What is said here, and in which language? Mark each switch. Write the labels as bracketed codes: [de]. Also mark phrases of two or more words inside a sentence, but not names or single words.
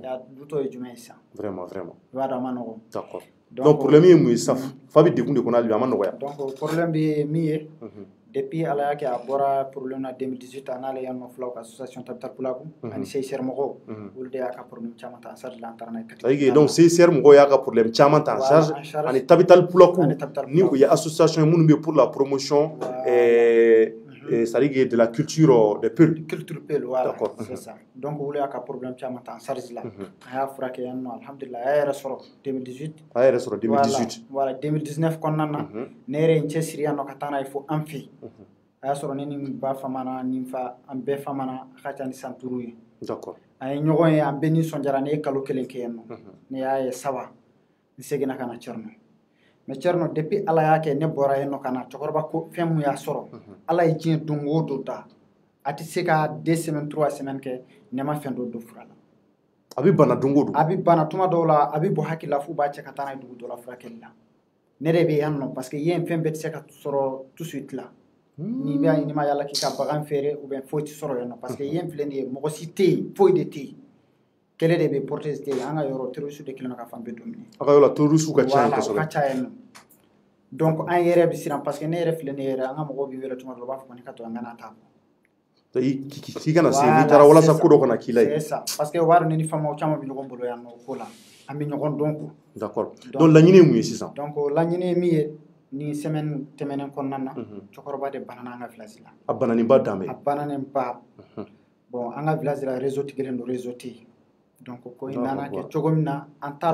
[bm] Du tɔ ye jumɛn ye sisan. [fr] Vraiment. [bm] I b'a dɔn a ma nɔgɔn. [fr] D'accord. [bm] Donc problème ye mun ye sisan fa bɛ degun de kɔnɔ hali bi a ma nɔgɔya. Donc problème bɛ min ye depuis ala y'a kɛ a bɔra problème na 2018 a n'ale yan nɔ filaw ka association Tabital Pulaku ani CICR mɔgɔw olu de y'a ka problème caman ta [fr] en charge [bm] la an taara n'a ye [fr] c'est-à-dire donc [bm] CICR mɔgɔw y'a ka problème caman ta [fr] en charge [bm] ani Tabital Pulaku ni o ye association ye minnu bɛ [fr] pour la promotion c'est-à-dire de la culture des Peuls. Culture Peul, voilà, c'est ça. [bm] Donc olu y'a ka problème caman ta [fr] en charge [bm] la a y'a furakɛ yan nɔ alhamdulillah a y'a yɛrɛ sɔrɔ 2018 a y'a yɛrɛ sɔrɔ 2018 voilà 2019 kɔnɔna na ne yɛrɛ ye n cɛsiri yan nɔ ka taa n'a ye fo an fɛ yen a y'a sɔrɔ ne ni n ba famana ni n fa an bɛɛ famana a ka ca ni san 5 ye. [fr] D'accord. [bm] An ye ɲɔgɔn ye an bɛɛ nisɔndiyara ne ye kalo 1 kɛ yan nɔ ne y'a ye sawa n seginna ka na Tchɛrno mais Tchɛrno depuis ala y'a kɛ ne bɔra yen nɔ ka na cɛkɔrɔba ko fɛn mun y'a sɔrɔ ala ye diɲɛ don o don da a tɛ se ka 2 semaines 3 semaines kɛ ne ma fɛn dɔ don fura la. A bɛ bana don o don. A bɛ bana tuma dɔw la a bɛ bɔ hakili la f'u b'a cɛ ka taa n'a ye dugu dɔ la furakɛli la ne de bɛ yan nɔ [fr] parce que [bm] yen fɛn bɛɛ tɛ se ka sɔrɔ [fr] tout de suite [bm] la n'i bɛ ɲini ma yala k'i ka bagan feere [fr] ou bien [bm] foyi tɛ sɔrɔ yan nɔ [fr] parce que [bm] yen filɛ nin ye mɔgɔ si tɛ yen foyi de tɛ yen kɛlɛ de bɛ proteste tɛ yen an ka yɔrɔ terroriste de kɛlen don ka fan bɛɛ dominer. A ka yɔrɔ terroriste ka ca yen kosɛbɛ. Voilà o ka ca yen nɔ donc an yɛrɛ bɛ siran [fr] parce que [bm] ne yɛrɛ filɛ nin ye yɛrɛ an ka mɔgɔw bɛ wele tuma dɔ la u b'a fɔ ko ne ka to an ka na taa bɔ. K'i kana se n'i taara walasa ko dɔ kana k'i la yen. [fr] C'est ça parce que [bm] o b'a dɔn ne ni famaw caman bɛ ɲɔgɔn bolo yan nɔ o ko la an bɛ ɲɔgɔn dɔn ko. [fr] D'accord donc [bm] laɲini ye mun ye sisan. Donc laɲini ye min ye ni semaine tɛmɛnen kɔnɔna na cɛkɔrɔba de banana an ka village la. A bananenba danbe. A bananenba bon an ka village la réseau tigɛlen don réseau tɛ yen donc ko in nana kɛ cogo min na an t'a dɔn.